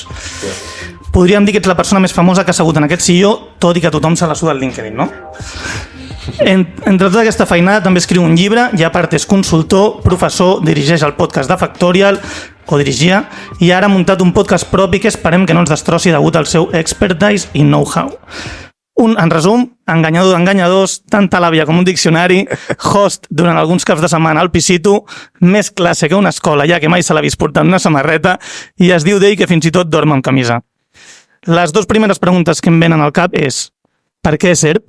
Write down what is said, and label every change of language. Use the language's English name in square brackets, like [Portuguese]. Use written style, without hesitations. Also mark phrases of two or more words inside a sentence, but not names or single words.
[Catalan] Podríem dir que ets la persona més famosa que ha assegut en aquest silló, tot i que tothom se la suda al LinkedIn, no? Entre tota aquesta feinada també escriu un llibre i a part és consultor, professor, dirigeix el podcast de Factorial, o dirigia, i ara ha muntat un podcast propi que esperem que no ens destrossi degut al seu expertise i know-how. En resum, enganyador d'enganyadors, tanta làbia com un diccionari, host durant alguns caps de setmana al Pisito, més classe que una escola, ja que mai se l'ha vist portant una samarreta, i es diu d'ell que fins i tot dorm amb camisa. Les dues primeres preguntes que em venen al cap és: per què SERP?